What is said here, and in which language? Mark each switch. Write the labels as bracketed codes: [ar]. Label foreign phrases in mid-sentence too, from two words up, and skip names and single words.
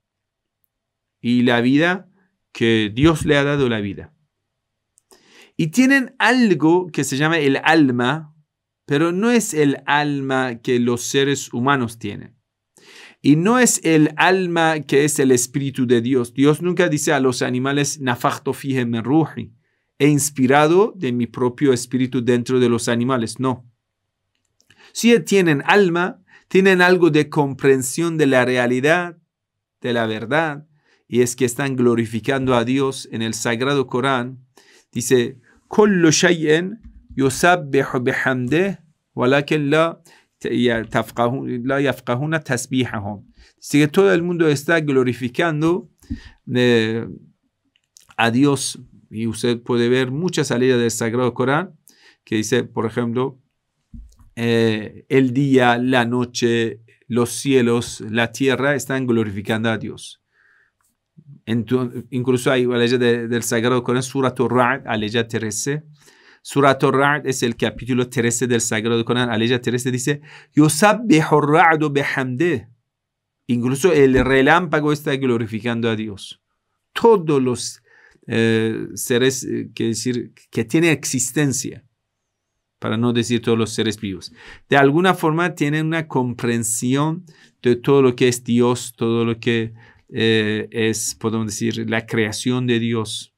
[es] Y la vida que Dios le ha dado la vida. Y tienen algo que se llama el alma, pero no es el alma que los seres humanos tienen. Y no es el alma que es el espíritu de Dios. Dios nunca dice a los animales, [ar] نفخت فيه من روحي, [es] he inspirado de mi propio espíritu dentro de los animales. No. Si tienen alma, tienen algo de comprensión de la realidad, de la verdad, y es que están glorificando a Dios. En el Sagrado Corán dice, [ar] كل شيء يسبح بحمده ولكن لا يفقهون تسبيحهم. [es] Dice que todo el mundo está glorificando a Dios, y usted puede ver muchas salidas del Sagrado Corán que dice, por ejemplo, el día, la noche, los cielos, la tierra están glorificando a Dios. Incluso hay la ley del Sagrado Corán, Surat al-Ra'd, aleya 13. Surat al-Ra'd es el capítulo 13 del Sagrado Corán, aleya 13 dice, [ar] يسبح الرعد بحمده. [es] Incluso el relámpago está glorificando a Dios. Todos los seres que tienen existencia, para no decir todos los seres vivos, de alguna forma tienen una comprensión de todo lo que es Dios, todo lo que es, podemos decir, la creación de Dios.